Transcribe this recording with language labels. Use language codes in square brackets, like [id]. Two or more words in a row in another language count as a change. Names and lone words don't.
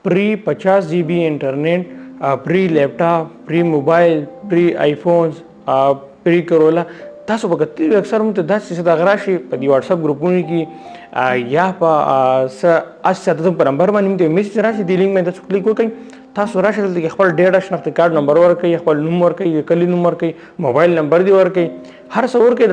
[en] free 50 GB internet, free laptop, free mobile, free iPhones, free Corolla [ps] تاسو به کتلی اکثر مونږ ته داسې څه دغه راشي په دې واتساپ ګروپونو کې یا په اس په نمبر باندې مونږ ته میسج راشي د لینک باندې تاسو کلیک وکړئ تاسو راشي دلته خپل ډیټا شناخت کارت نمبر ورکړئ خپل نوم ورکړئ کلی نوم ورکړئ موبایل نمبر دی ورکړئ هر څه ورکړئ